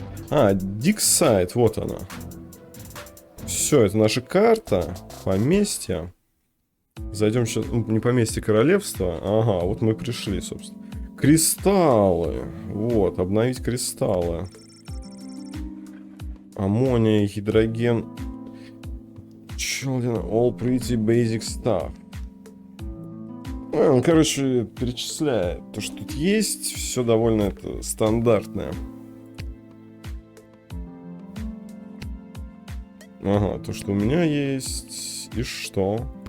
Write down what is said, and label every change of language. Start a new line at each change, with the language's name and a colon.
Russian: А, Диксайд, вот она. Все, это наша карта. Поместье. Зайдем сейчас. Не поместье, королевства. Ага, вот мы пришли, собственно. Кристаллы. Вот, обновить кристаллы. Аммония, гидроген.
English: Children, all pretty basic stuff.
Russian: Он, короче, перечисляет то, что тут есть. Все довольно это стандартное. Ага, то, что у меня есть. И что?